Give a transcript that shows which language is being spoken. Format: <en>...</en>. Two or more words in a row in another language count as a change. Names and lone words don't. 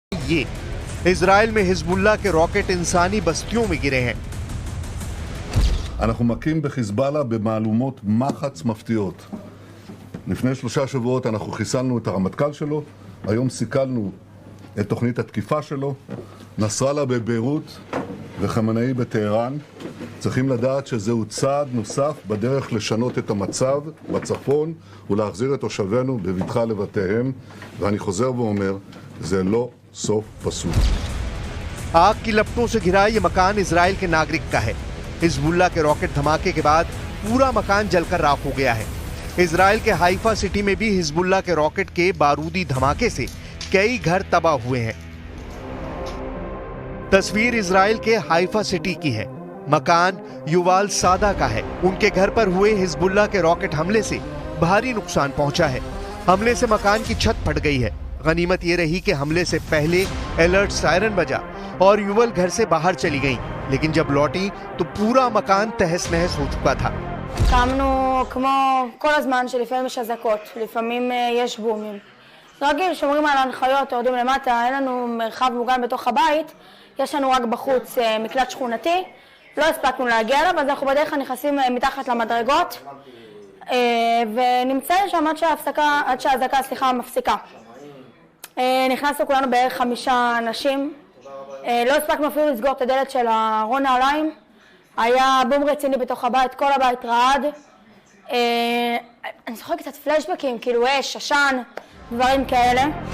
<hi>ये। इजराइल में हिजबुल्लाह के रॉकेट इंसानी बस्तियों में गिरे हैं।</hi> <he>אנחנו מכים בחיזבאללה במהלומות מחץ מפתיעות. לפני 3 שבועות אנחנו חיסלנו את הרמטכ"ל שלו, היום סיכלנו את תוכנית התקיפה שלו. נסראללה בביירות וחמינאי בטהרן. צריכים לדעת שזהו צעד נוסף בדרך לשנות את המצב בצפון ולהחזיר את תושבינו בבטחה לבתיהם, ואני חוזר ואומר, זה לא סוף פסוק.</he> <hi>आग की लपटों से घिरा ये मकान इजराइल के नागरिक का है। हिजबुल्लाह के रॉकेट धमाके के बाद पूरा मकान जलकर राख हो गया है। इजराइल के हाइफा सिटी में भी हिजबुल्लाह के रॉकेट के बारूदी धमाके से कई घर तबाह हुए हैं। तस्वीर इजराइल के हाइफा सिटी की है। मकान युवाल सादा का है। उनके घर पर हुए हिजबुल्लाह के रॉकेट हमले से भारी नुकसान पहुंचा है। हमले से मकान की छत फट गई है। गनीमत ये रही कि हमले से पहले अलर्ट सायरन बजा और युवल घर से बाहर चली गईं, लेकिन जब लौटी तो पूरा मकान तहस नहस हो चुका था।</hi> <he>קמנו כמו כל הזמן שלפעמים יש אזעקות, לפעמים יש בומים. רגיל, שומרים על ההנחיות, יורדים למטה, אין לנו מרחב מוגן בתוך הבית, יש לנו רק בחוץ מקלט שכונתי, לא הספקנו להגיע אליו, אז אנחנו בדרך כלל נכנסים מתחת למדרגות, ונמצאים שם עד שהאזעקה מפסיקה. נכנסנו כולנו בערך 5 אנשים, לא הספקנו אפילו לסגור את הדלת של ארון נעליים, היה בום רציני בתוך הבית, כל הבית רעד. אני זוכרת קצת פלשבקים, כאילו אש, עשן, דברים כאלה.</he>